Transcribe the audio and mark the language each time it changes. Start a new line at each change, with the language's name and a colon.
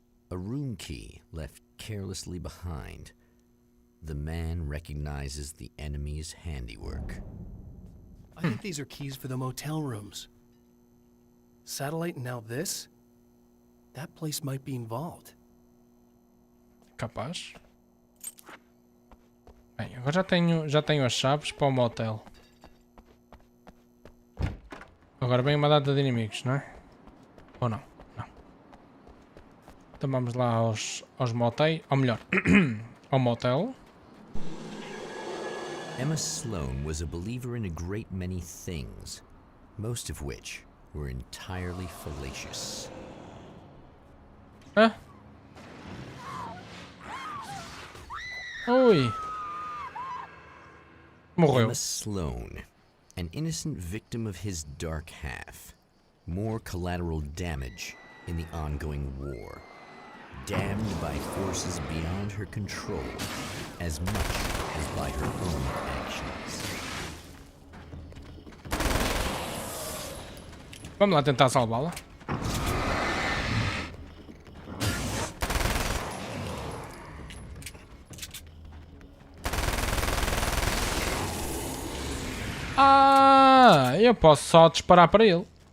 English: A room key left carelessly behind. The man recognizes the enemy's handiwork. I think these are keys for the motel rooms. Satellite and now this? That place might be involved.
Portuguese: Capaz. Bem, agora já tenho as chaves para o motel. Agora vem uma data de inimigos, não é? Ou não? Não. Então vamos lá aos motéis. Ou melhor, ao motel.
English: Emma Sloan was a believer in a great many things, most of which were entirely fallacious. Hã? Ui.
Portuguese: Morreu.
English: Emma Sloan, an innocent victim of his dark half. More collateral damage in the ongoing war. Damned by forces beyond her control, as much as by her own actions.
Portuguese: Vamos lá tentar salvá-la. Ah, eu posso só disparar para ele.